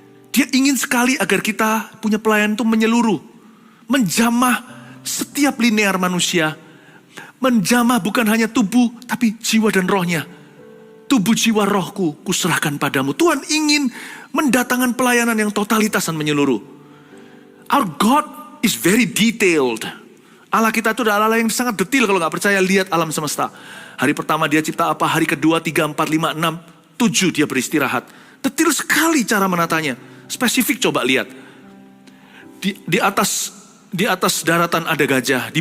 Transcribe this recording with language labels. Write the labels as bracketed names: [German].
[Indonesian] Dia ingin sekali agar kita punya pelayanan itu menyeluruh. Menjamah setiap linear manusia. Menjamah bukan hanya tubuh, tapi jiwa dan rohnya. Tubuh, jiwa, rohku, kuserahkan padamu. Tuhan ingin mendatangkan pelayanan yang totalitas dan menyeluruh. [English] Our God is very detailed. [Indonesian] Allah kita itu adalah Allah yang sangat detail. Kalau gak percaya, lihat alam semesta. Hari pertama dia cipta apa, hari kedua, 3, 4, 5, 6, 7 dia beristirahat. Detail sekali cara menatanya. Spesifik coba lihat. Di atas daratan ada gajah.